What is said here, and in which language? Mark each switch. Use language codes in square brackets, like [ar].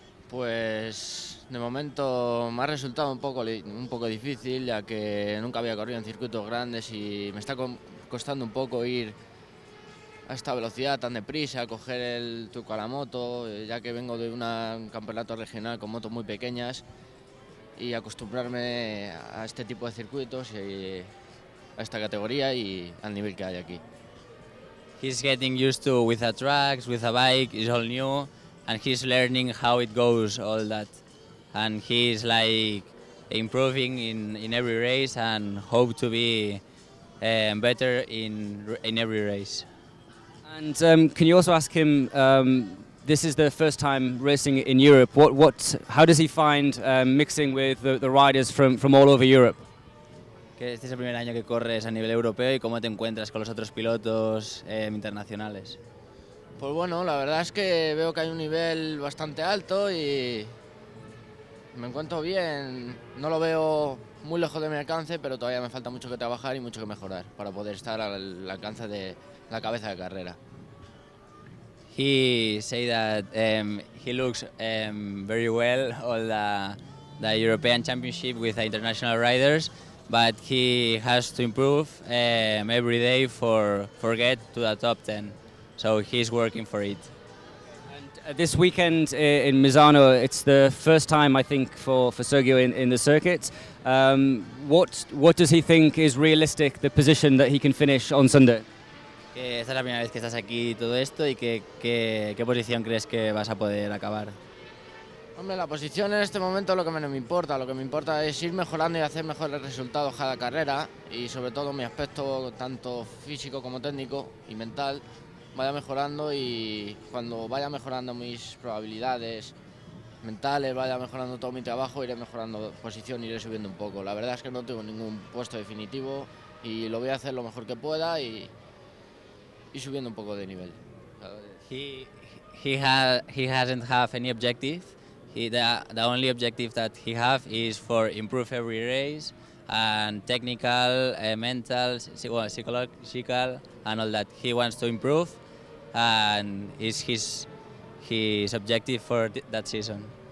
[es] Pues de momento me ha resultado un poco difícil, ya que nunca había corrido en circuitos grandes y me está costando un poco ir a esta velocidad tan deprisa, coger el truco a la moto, ya que vengo de un campeonato regional con motos muy pequeñas, y acostumbrarme a este tipo de circuitos y a esta categoría y al nivel que hay aquí. [en] He's getting used to with the tracks, with a bike, is all new, and he's learning how it goes, all that. And he's like improving in every race and hope to be better in every race. And can you also ask him, this is the first time racing in Europe, how does he find mixing with the riders from all over Europe? [es] Que este es el primer año que corres a nivel europeo y cómo te encuentras con los otros pilotos internacionales. Pues bueno, la verdad es que veo que hay un nivel bastante alto y me encuentro bien. No lo veo muy lejos de mi alcance, pero todavía me falta mucho que trabajar y mucho que mejorar para poder estar al alcance de la cabeza de carrera. [en] He say that he looks very well all the European Championship with the international riders, but he has to improve every day for get to the top 10. So he's working for it. And this weekend in Misano, it's the first time I think for Sergio in the circuit. What does he think is realistic, the position that he can finish on Sunday? [es] Que esta es la primera vez que estás aquí y todo esto y qué posición crees que vas a poder acabar. Hombre, la posición en este momento es lo que menos me importa. Lo que me importa es ir mejorando y hacer mejores resultados cada carrera, y sobre todo mi aspecto tanto físico como técnico y mental vaya mejorando, y cuando vaya mejorando mis probabilidades mentales, vaya mejorando todo mi trabajo, iré mejorando posición, iré subiendo un poco. La verdad es que no tengo ningún puesto definitivo y lo voy a hacer lo mejor que pueda y subiendo un poco de nivel. [en] He hasn't have any objective. The only objective that he have is for improve every race and technical, mental, psychological, and all that. He wants to improve, and is his objective for that season.